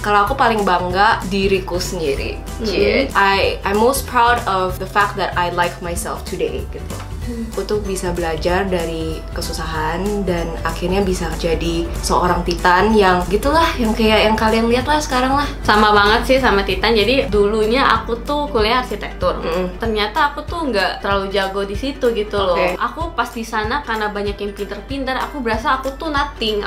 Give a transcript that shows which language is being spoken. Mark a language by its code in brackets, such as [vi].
[id] Kalau aku paling bangga diriku sendiri. [en] I'm most proud of the fact that I like myself today gitu. [id] Aku tuh bisa belajar dari kesusahan dan akhirnya bisa jadi seorang Titan yang gitulah, yang kayak yang kalian lihat lah sekarang lah. Sama banget sih sama Titan. Jadi dulunya aku tuh kuliah arsitektur. Ternyata aku tuh nggak terlalu jago di situ gitu loh. Aku pas di sana karena banyak yang pinter-pinter, aku berasa aku tuh nothing.